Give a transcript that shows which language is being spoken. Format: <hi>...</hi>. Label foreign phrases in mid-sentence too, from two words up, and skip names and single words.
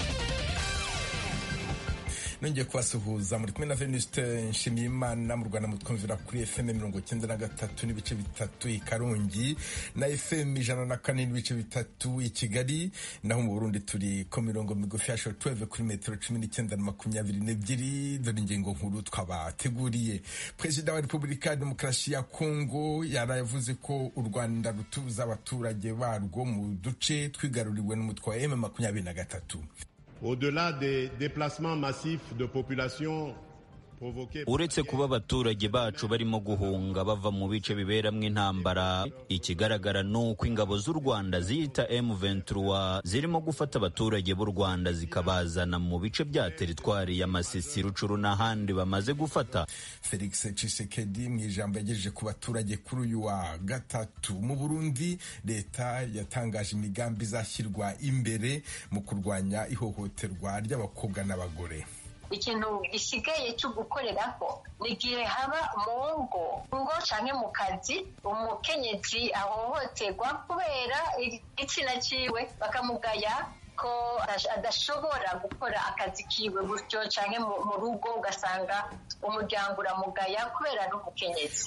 <rw>Nongeye kubasuhuza muri kumwe na Venuste Nshimiyimana mu Rwanda mutwumvira kuri FM 93 n'ibice bitatu i Karongi na FM 104 n'ibice bitatu i Kigali, naho mu Burundi turi ku mirongo migufi ya shortwave kuri metero 19 na 22. Dore ingingo nkuru twabateguriye. Perezida wa Repubulika ya Demokarasi ya Kongo yaravuze ko u Rwanda rutuza abaturage barwo mu duce twigaruriwe n'umutwe wa M23.</rw> <fr>Au-delà des déplacements massifs de population provoqués.</fr> <rw>Uretse kuba abaturage bacu barimo guhunga bava mu bice biberamwe intambara, ikigaragara nuko ingabo z'u Rwanda ziyita M23 zirimo gufata abaturage b'u Rwanda zikabazana mu bice bya teritwari ya Masisi, Rucuru n'ahandi bamaze gufata. Felix Tshisekedi mu ijambo yagejeje ku baturage kuri uyu wa gatatu. Mu Burundi leta yatangaje imigambi izashyirwa imbere mu kurwanya ihohoterwa ry'abakobwa n'abagore.</rw> <rn>Ikintu gisigaye cyo gukoreraho ni igihe haba mu ngo canke mu kazi umukenyezi ahohoterwa kubera igitsina ciwe bakamugaya ko adashobora gukora akazi kiwe gutyo canke mu rugo ugasanga umuryango uramugaya kubera n'umukenyezi.</rn>